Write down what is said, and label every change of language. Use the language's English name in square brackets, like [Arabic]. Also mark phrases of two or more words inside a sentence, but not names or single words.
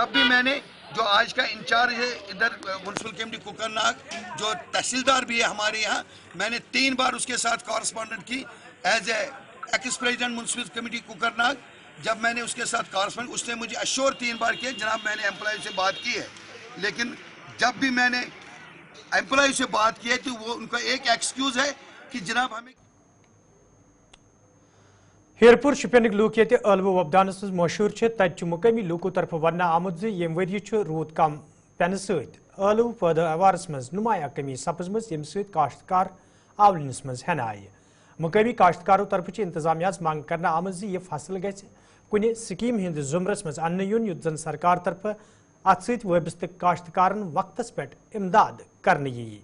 [Urdu] جب بھی میں نے جو آج کا انچارج ہے ادھر میونسپل کمیٹی کوکرناگ جو تحصیلدار بھی ہے ہمارے یہاں, میں نے 3 بار اس کے ساتھ کارسپونڈنٹ کی [English] as a ex president [Urdu] میونسپل کمیٹی کوکرناگ. جب میں نے اس کے ساتھ کارسپونڈنٹ اس نے مجھے اشور 3 بار کیا جناب میں نے امپلائی سے بات کی ہے, لیکن جب بھی میں نے امپلائی سے بات کی ہے تو وہ ان کا ایک ایکسکیوز ہے کہ جناب ہمیں [Kashmiri] ہیرپور شپینک لوک یہ ٲلوٕ وۄپداونس مز مشہور تتہ مقامی لوکو طرف ونہ آمت یم ؤری روٗد کم پینہ سۭتۍ ٲلوٕ پٲداوارس مز نمایاں کمی سپزمٕژ ییٚمہِ سۭتۍ کاشتکار آولنس مز ہینہ آیہِ. مقامی کاشتکارو طرف انتظامیہ منگ کرنا آمت یہ فصل گژھِ کُنہِ سکیٖم ہٕنٛدِس ضُمرس مز اننہٕ یُن یُتھ زن سرکار طرف اتھ سۭتۍ وابستہٕ کاشتکارن وقتس پٮ۪ٹھ امداد کرنہٕ یِیہِ.